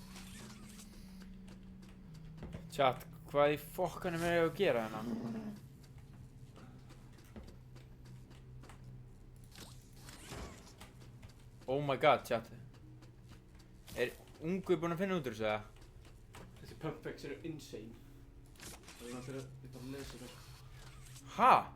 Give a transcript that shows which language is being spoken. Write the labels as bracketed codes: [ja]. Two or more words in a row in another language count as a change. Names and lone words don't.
[is] Chat, hvað í fokkanum er ég að gera hérna? [en] Oh my god, chat. [is] Er ungu búinn að finna út úr þessu, eða? Þessi pumpbacks eru insane. Það er náttúrulega, ég bara lesa það. Ha?